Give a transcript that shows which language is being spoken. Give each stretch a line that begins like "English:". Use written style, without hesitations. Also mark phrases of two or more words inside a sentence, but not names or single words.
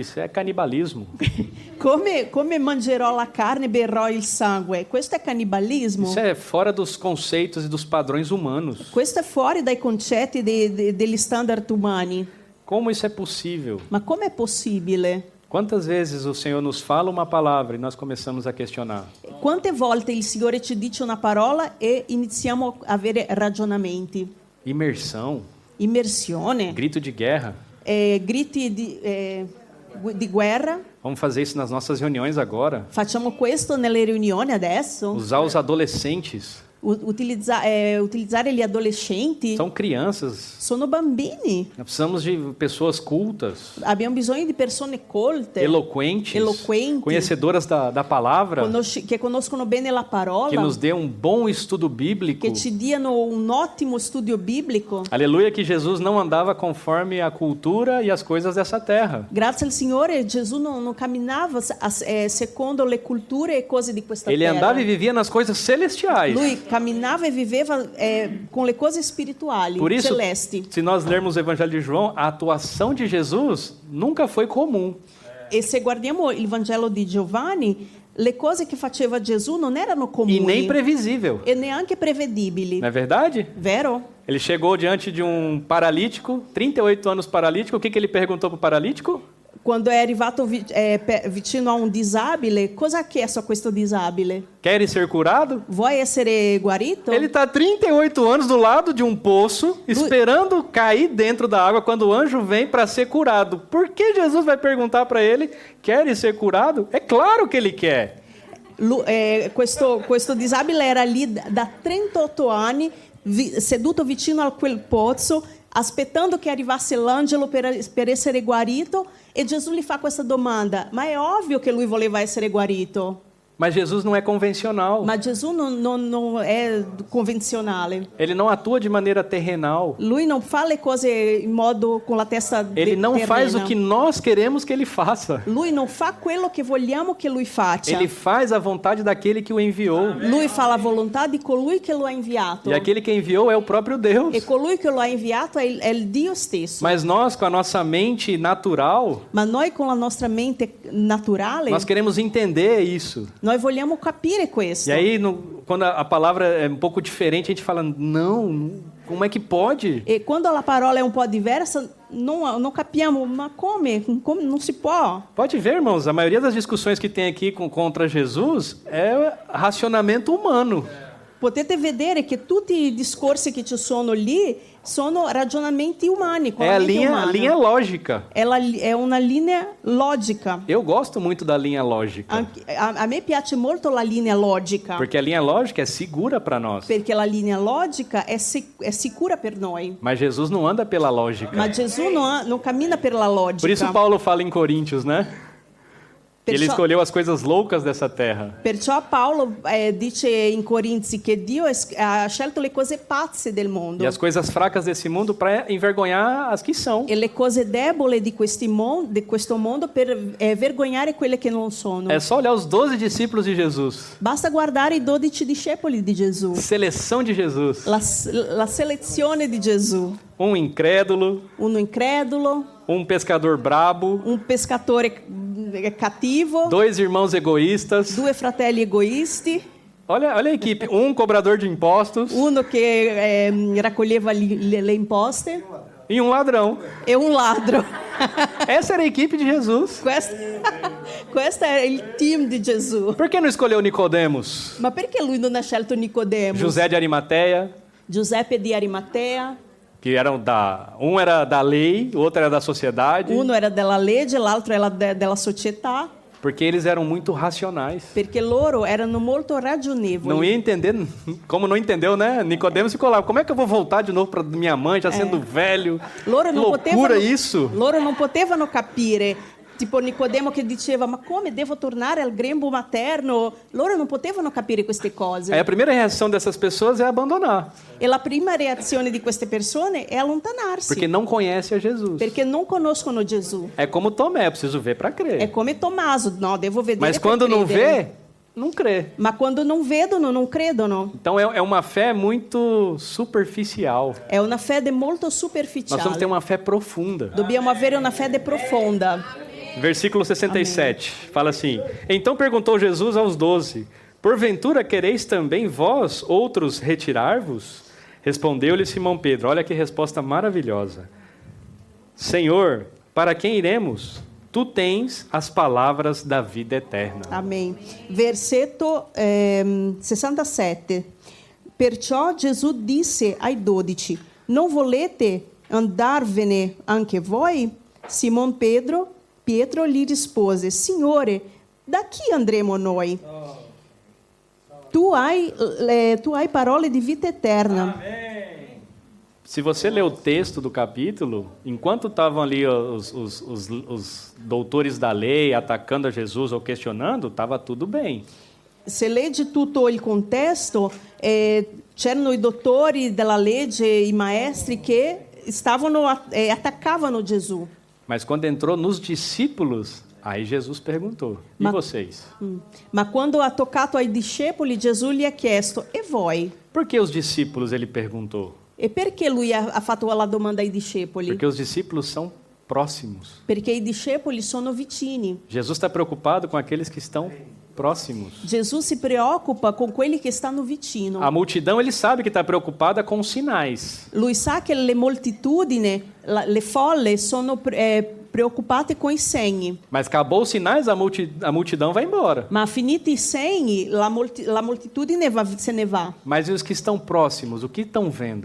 Portuguese: Isso é canibalismo.
Italian: Come mangerò la carne e berrò il sangue? Questo è cannibalismo?
Portuguese: Isso é fora dos conceitos e dos padrões humanos.
Italian: Questo è fuori dai concetti degli standard umani.
Portuguese: Como isso é possível?
Italian: Ma com'è possibile?
Portuguese: Quantas vezes o Senhor nos fala uma palavra e nós começamos a questionar?
Italian: Quante volte il Signore ci dice una parola e iniziamo a avere ragionamenti?
Portuguese: Imersão,
Italian: Immersione,
Portuguese: grito de guerra.
Italian: griti di guerra.
Portuguese: Vamos fazer isso nas nossas reuniões agora.
Italian: Facciamo questo nelle riunioni adesso?
Portuguese: Usar os adolescentes.
Italian: Utilizzare gli adolescenti?
Portuguese: São crianças.
Italian: Sono bambini.
Portuguese: Nós precisamos de pessoas cultas,
Italian: Abbiamo bisogno di persone colte,
Portuguese: eloquentes, conhecedoras da palavra,
Italian: che conoscono bene la parola,
Portuguese: que nos dê um bom estudo bíblico.
Italian: che ci diano un ottimo studio biblico.
Portuguese: Aleluia, que Jesus não andava conforme a cultura e as coisas dessa terra.
Italian: Grazie al Signore, Gesù non camminava secondo le culture e cose di questa
Portuguese: Ele
Italian: terra.
Portuguese: andava e vivia nas coisas celestiais.
Italian: Lui camminava e viveva com le cose spirituali,
Portuguese: Por isso,
Italian: celesti.
Portuguese: se nós lermos o Evangelho de João, a atuação de Jesus nunca foi comum.
Italian: E se guardiamo il Vangelo di Giovanni, le cose che faceva Gesù non erano comuni
Portuguese: E nem previsível.
Italian: e neanche prevedibili.
Portuguese: Não é verdade?
Italian: Vero?
Portuguese: Ele chegou diante de um paralítico, 38 anos paralítico. O que ele perguntou para o paralítico?
Italian: Quando è arrivato vicino a un disabile, cosa ha chiesto a questo disabile?
Portuguese: Queres ser curado?
Italian: Vuoi essere guarito?
Portuguese: Ele está 38 anos do lado de um poço, esperando cair dentro da água quando o anjo vem para ser curado. Por que Jesus vai perguntar para ele, queres ser curado? É claro que ele quer.
Italian: Questo disabile era lì da 38 anni, seduto vicino a quel pozzo, aspettando che arrivasse l'angelo per essere guarito, e Gesù gli fa questa domanda: ma è ovvio che lui voleva essere guarito?
Portuguese: Mas Jesus não é convencional.
Italian: Ma Gesù non è convenzionale.
Portuguese: Ele não atua de maneira terrenal.
Italian: Lui non fa le cose in modo con la testa
Portuguese: Ele não
Italian: terrena.
Portuguese: faz o que nós queremos que ele faça.
Italian: Lui non fa quello che vogliamo che lui faccia.
Portuguese: Ele faz a vontade daquele que o enviou.
Italian: Lui fa la volontà di colui che lo ha inviato.
Portuguese: E aquele que enviou é o próprio Deus.
Italian: E colui che lo ha inviato è il Dio stesso.
Portuguese: Mas nós, com a nossa mente natural,
Italian: Ma noi con la nostra mente naturale,
Portuguese: nós queremos entender isso.
Italian: noi vogliamo capire questo.
Portuguese: E aí, quando a palavra é um pouco diferente, a gente fala, não, como é que pode?
Italian: E quando a parola è un po' diversa, non capiamo, ma come? Come? Non si può.
Portuguese: Pode ver, irmãos, a maioria das discussões que tem aqui contra Jesus é racionamento humano.
Italian: Potete vedere che tutti i discorsi che ci sono lì sono ragionamenti umani, con
Portuguese: É
Italian: la
Portuguese: a
Italian: mente
Portuguese: linha
Italian: umana.
Portuguese: lógica.
Italian: È una linea logica.
Portuguese: Eu gosto muito da linha lógica.
Italian: A me piace molto la linea logica,
Portuguese: Porque a linha lógica é segura para nós.
Italian: perché la linea logica è sicura per noi.
Portuguese: Mas Jesus não anda pela lógica.
Italian: Ma Gesù non cammina per la logica.
Portuguese: Por isso Paulo fala em Coríntios, né? Ele escolheu as coisas loucas dessa terra.
Italian: Perciò Paolo dice in Corinzi che Dio ha scelto le cose pazze del mondo
Portuguese: E as coisas fracas desse mundo para envergonhar as que são.
Italian: e le cose deboli di questo mondo per vergognare quelle che non sono.
Portuguese: É só olhar os 12 discípulos de Jesus.
Italian: Basta guardare i 12 discepoli di Gesù,
Portuguese: Seleção de Jesus.
Italian: la selezione di Gesù.
Portuguese: Um incrédulo,
Italian: Uno incredulo,
Portuguese: um pescador brabo,
Italian: un pescatore cattivo,
Portuguese: 2 irmãos egoístas.
Italian: 2 fratelli egoisti,
Portuguese: Olha a equipe. Um cobrador de impostos
Italian: uno che raccoglieva le imposte
Portuguese: e um ladrão.
Italian: e un ladro.
Portuguese: Essa era a equipe de Jesus.
Italian: Questo è il team di Gesù.
Portuguese: Por que não escolheu Nicodemos?
Italian: Ma perché lui non ha scelto Nicodemo?
Portuguese: José de Arimateia,
Italian: Giuseppe di Arimatea,
Portuguese: que eram um era da lei, o outro era da sociedade,
Italian: uno era della legge, l'altro era della società,
Portuguese: porque eles eram muito racionais.
Italian: perché loro erano molto ragionevoli.
Portuguese: Não ia entender, como não entendeu, né? Nicodemos ficou lá, como é que eu vou voltar de novo para minha mãe, já sendo velho?
Italian: Loro non
Portuguese: Loucura
Italian: potevano,
Portuguese: isso!
Italian: loro non potevano capire, tipo Nicodemo che diceva, ma come devo tornare al grembo materno? Loro non potevano capire queste cose.
Portuguese: Aí a primeira reação dessas pessoas é abandonar,
Italian: E la prima reazione di queste persone è allontanarsi,
Portuguese: porque não conhece a Jesus.
Italian: perché non conoscono Gesù.
Portuguese: É como Tomé, eu preciso ver para
Italian: È
Portuguese: crer.
Italian: come Tommaso, no, devo vedere
Portuguese: Mas
Italian: per
Portuguese: quando não
Italian: credere.
Portuguese: vê, não crê.
Italian: Ma quando non vedono, non credono.
Portuguese: Então é uma fé muito superficial.
Italian: È una fede molto
Portuguese: Nós
Italian: superficiale.
Portuguese: vamos ter uma fé profunda.
Italian: Dobbiamo avere una fede profonda.
Portuguese: Versículo 67, fala assim: Então perguntou Jesus aos 12: Porventura quereis também vós, outros, retirar-vos? Respondeu-lhe Simão Pedro, olha que resposta maravilhosa. Senhor, para quem iremos? tu tens as palavras da vida eterna. Amém.
Italian: Versetto 67. Perciò Gesù disse ai 12: Non volete andarvene anche voi? Simon Pietro gli rispose: Signore, da chi andremo noi? Tu hai parole di vita eterna.
Portuguese: Se você ler o texto do capítulo, enquanto estavam ali os doutores da lei atacando a Jesus ou questionando, estava tudo bem.
Italian: Se leggi tutto il contesto, c'erano i dottori della legge, i maestri che attaccavano Gesù.
Portuguese: Mas quando entrou nos discípulos, aí Jesus perguntou: e vocês?
Italian: Ma quando ha toccato ai discepoli, Gesù gli ha chiesto: e voi?
Portuguese: Por que os discípulos ele perguntou?
Italian: E perché lui ha fatto la domanda ai discepoli?
Portuguese: Porque os discípulos são próximos.
Italian: Perché i discepoli sono vicini.
Portuguese: Jesus está preocupado com aqueles que estão próximos.
Italian: Gesù si preoccupa con quelli che stanno vicino.
Portuguese: A multidão, ele sabe que está preocupada com os sinais.
Italian: Lui sa che le moltitudini, le folle sono preoccupate con i segni.
Portuguese: Mas acabou os sinais, a multidão vai embora.
Italian: Ma finiti i segni, la moltitudine se ne va.
Portuguese: Mas e os que estão próximos, o que estão vendo?